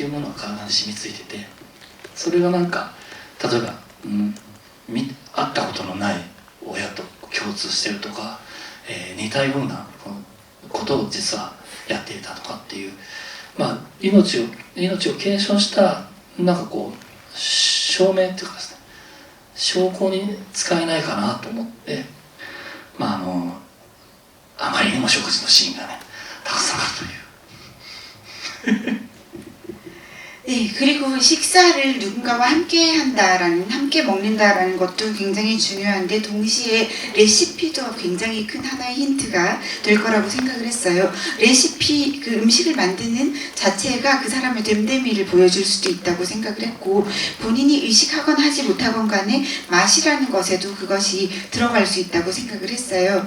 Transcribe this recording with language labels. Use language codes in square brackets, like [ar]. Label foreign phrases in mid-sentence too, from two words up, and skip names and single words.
[ja] いうものが体に染みついてて、それがなんか例えば、会ったことのない親と共通してるとか、似たようなことを実はやっていたとかっていう、命を継承したなんかこう証明っていうかですね、証拠に使えないかなと思って、あまりにも食事のシーンがねたくさんあるという。 [ko] 네, 그리고 식사를 누군가와 함께 한다라는, 함께 먹는다라는 것도 굉장히 중요한데 동시에 레시피도 굉장히 큰 하나의 힌트가 될 거라고 생각을 했어요. 레시피, 그 음식을 만드는 자체가 그 사람의 됨됨이를 보여줄 수도 있다고 생각을 했고, 본인이 의식하건 하지 못하건 간에 맛이라는 것에도 그것이 들어갈 수 있다고 생각을 했어요.